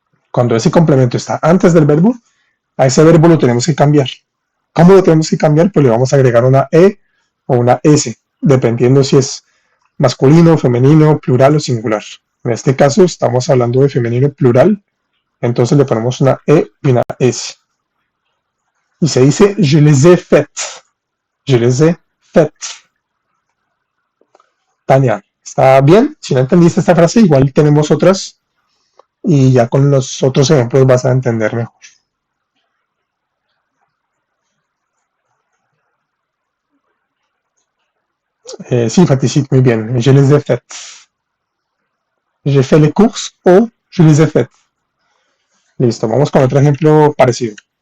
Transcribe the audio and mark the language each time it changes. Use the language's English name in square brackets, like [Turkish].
[Spanish] Cuando ese complemento está antes del verbo, a ese verbo lo tenemos que cambiar. ¿Cómo lo tenemos que cambiar? Pues le vamos a agregar una E o una S, dependiendo si es masculino, femenino, plural o singular. En este caso estamos hablando de femenino plural, entonces le ponemos una E y una S. Y se dice [French] je les ai faites. Je les ai faites. Tania, [Spanish] ¿está bien? Si no entendiste esta frase, igual tenemos otras y ya con los otros ejemplos vas a entender mejor. Sí, Faticit, muy bien. [French] Je les ai faites. J'ai fait les courses o je les ai faites. [Spanish] Listo, vamos con otro ejemplo parecido.